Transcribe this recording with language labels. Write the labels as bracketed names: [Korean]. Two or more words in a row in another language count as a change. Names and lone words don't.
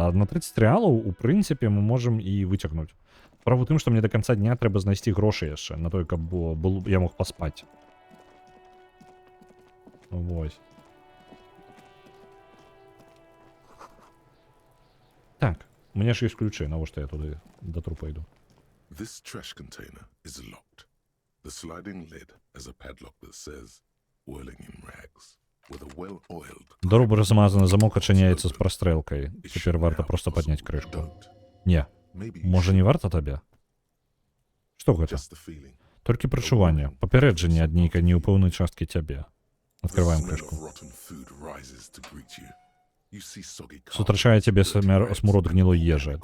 [Belarusian] А на 30 рэалаў, у прынцыпе, мы можам і выцягнуць. Справа ў тым, што мне да канца дня трэба знайсці грошы яшчэ, на той, каб я мог паспаць. Вось. Так, у мяне ж ёсць ключы, навошта я туды да трупа іду. [English] This trash container is locked. The sliding lid has a padlock that says whirling in rags with a well-oiled. [Belarusian] Добра замазаны замок адчыняецца з прастрэлкай. Цяпер варта проста падняць крышку. Не, можа не варта табе? Што гэта? Толькі прачуванне, папярэджанне ад нейкай неўпэўнай часткі цябе. Адкрываем крышку. Сутрачае цябе смурод гнілой ежы.